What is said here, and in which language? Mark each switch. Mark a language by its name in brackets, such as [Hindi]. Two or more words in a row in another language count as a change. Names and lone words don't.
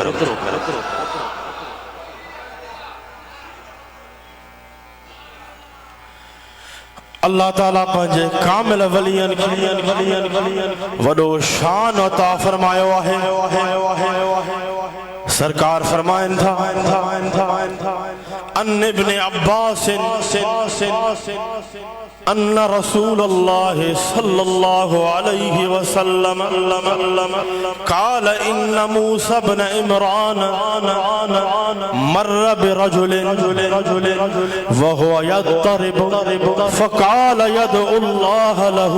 [Sindhi] अल्लाह ताला पंहिंजे कामिल वलियन वॾो शान अता फरमायो आहे सरकार फरमाइन था [Arabic] عن ابن عباس أن رسول الله صلى الله عليه وسلم قال إن موسى بن عمران مر برجل وهو يضطرب فقال يدعو الله له